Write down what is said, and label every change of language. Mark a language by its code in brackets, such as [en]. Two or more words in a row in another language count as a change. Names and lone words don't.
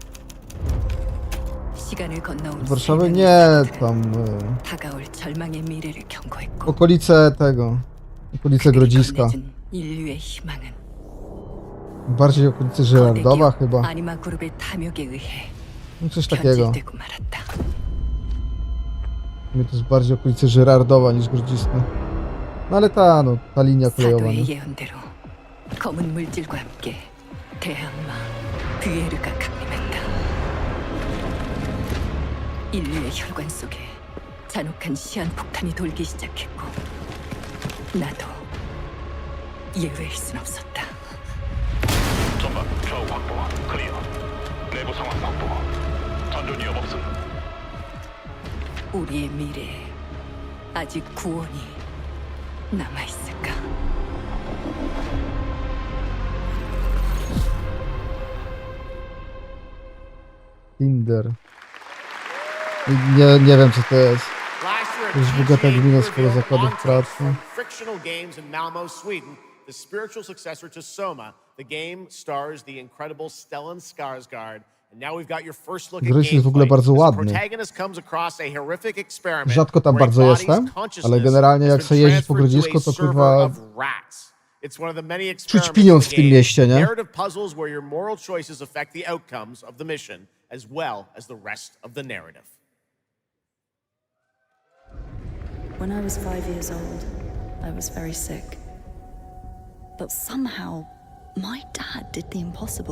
[ko] 시간을 건너온 [pl] W Warszawie nie, tam [ko] 다가올 절망의 미래를 경고했고 [pl] okolice Grodziska. [ko] 인류의 희망은 [pl] Bardziej okolice Żyrardowa chyba. [ko] 아니마 그룹의 탐욕에 의해 [pl] No coś takiego. [ko] 변질되고 말았다. [pl] Mnie to jest bardziej okolice Żyrardowa niż Grodziska. No ale ta linia kolejowa. [ko] 사도의 예언대로 검은 물질과 함께 대항마 뷰에르가 강림했다. 인류의 혈관 속에 잔혹한 시한폭탄이 돌기 시작했고 나도 예외일 순 없었다. 전방 좌우 확보 클리어. 내부 상황 확보. 전전 위험 없음. 우리의 미래에 아직 구원이 남아있을까? [pl] Tinder. Nie wiem co to jest. Już bogata gmina sporo zakładów pracy. [en] Frictional Games in Malmo, Sweden, the spiritual successor to Soma. The game stars the incredible Stellan Skarsgård. And now we've got your first look at [pl] Gry jest w ogóle bardzo ładny. [en] protagonist comes across a horrific experiment. [pl] Rzadko tam bardzo jestem, ale generalnie jak sobie jeździć po Grodzisku, to kurwa [en] It's one of the many [pl] czuć pieniądz w tym mieście, nie? [en] Narrative puzzles where your moral choices affect the outcomes of the mission as well as the rest of the narrative. When I was 5 years old, I was very sick. But somehow, my dad did the impossible.